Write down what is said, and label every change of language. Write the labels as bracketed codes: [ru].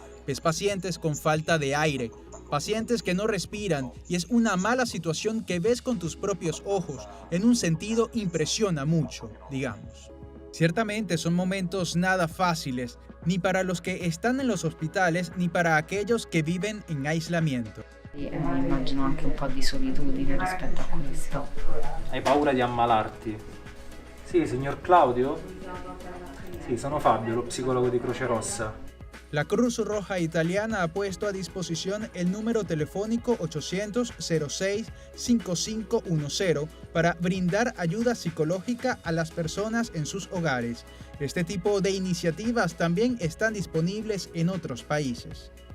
[es] Ves pacientes con falta de aire, pacientes que no respiran, y es una mala situación que ves con tus propios ojos. En un sentido impresiona mucho, digamos. Ciertamente son momentos nada fáciles, ni para los que están en los hospitales, ni para aquellos que viven en aislamiento. [it] Immagino anche un po' di solitudine rispetto a questo. Hai paura di ammalarti? Sì, signor Claudio? Sì, sono Fabio, lo psicologo di Croce Rossa. [es] La Cruz Roja Italiana ha puesto a disposición el número telefónico 800-06-5510 para brindar ayuda psicológica a las personas en sus hogares. Este tipo de iniciativas también están disponibles en otros países.